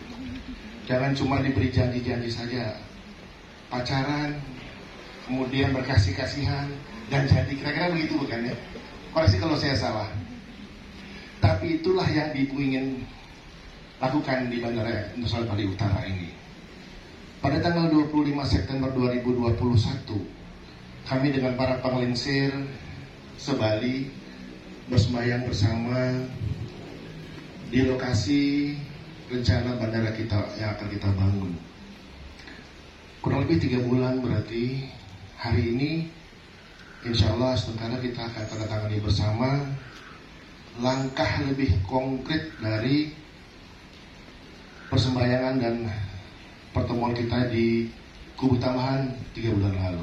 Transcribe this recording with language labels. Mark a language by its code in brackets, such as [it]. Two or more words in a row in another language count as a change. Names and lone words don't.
[id] Jangan cuma diberi janji-janji saja, pacaran, kemudian berkasih-kasihan, dan jadi, kira-kira begitu bukan ya? Koreksi kalau saya salah. Tapi itulah yang Ibu ingin lakukan di Bandara Internasional Bali Utara ini. Pada tanggal 25 September 2021, kami dengan para penglingsir se-Bali bersembahyang bersama di lokasi rencana bandara kita yang akan kita bangun. Kurang lebih 3 bulan berarti hari ini [ar] إن شاء الله [id] sementara kita akan tanda tangani bersama langkah lebih konkret dari persembahyangan dan pertemuan kita di Kubu Tambahan 3 bulan lalu.